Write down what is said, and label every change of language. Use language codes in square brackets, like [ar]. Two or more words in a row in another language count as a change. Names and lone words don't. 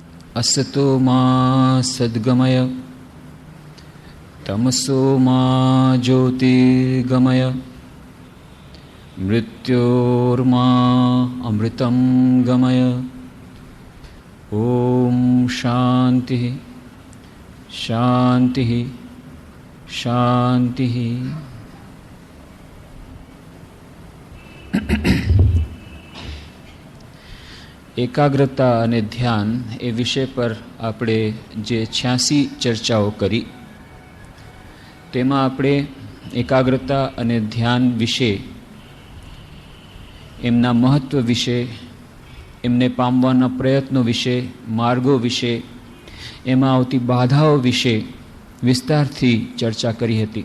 [sa] असतो मा सद्गमय तमसो मा ज्योतिर्गमय मृत्योर्मा अमृतं गमय। ओम शांति शांति शांति। [gu] એકાગ્રતા અને ધ્યાન એ વિષય પર આપણે જે 86 ચર્ચાઓ કરી તેમાં આપણે એકાગ્રતા અને ધ્યાન વિશે, એમના મહત્ત્વ વિશે, એમને પામવાના પ્રયત્નો વિશે, માર્ગો વિશે, એમાં આવતી બાધાઓ વિશે વિસ્તારથી ચર્ચા કરી હતી.